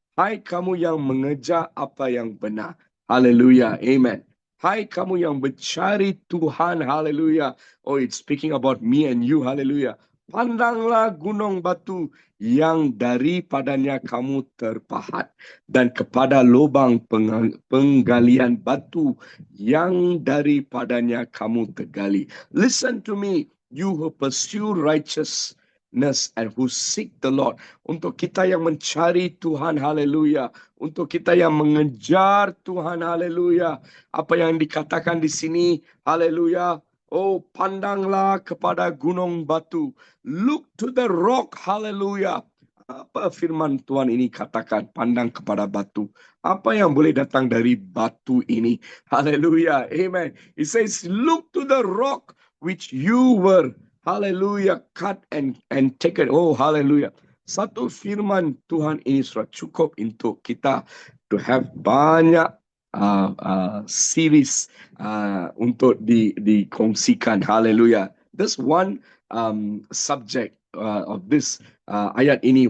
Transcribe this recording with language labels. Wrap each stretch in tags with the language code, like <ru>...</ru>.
<ms>Hai kamu yang mengejar apa yang benar. Hallelujah. Amen. Hai kamu yang mencari Tuhan. Hallelujah.</ms> <en>Oh, it's speaking about me and you.</en> <ms>Hallelujah. Pandanglah gunung batu yang daripadanya kamu terpahat, dan kepada lubang penggalian batu yang daripadanya kamu tergali.</ms> <en>Listen to me, you who pursue righteousness and who seek the Lord.</en> <ms>Untuk kita yang mencari Tuhan, haleluya. Untuk kita yang mengejar Tuhan, haleluya. Apa yang dikatakan di sini, haleluya. Oh, pandanglah kepada gunung batu.</ms> <en>Look to the rock. Hallelujah.</en> <ms>Apa firman Tuhan ini katakan? Pandang kepada batu. Apa yang boleh datang dari batu ini? Hallelujah. Amen.</ms> <en>It says, look to the rock which you were. Hallelujah. Cut and taken. Oh, hallelujah.</en> <ms>Satu firman Tuhan ini sudah cukup untuk kita</ms> <en>to have</en> <ms>banyak series untuk dikongsikan.</ms> <en>Haleluya. There's one subject of this</en> <ms>ayat ini.</ms>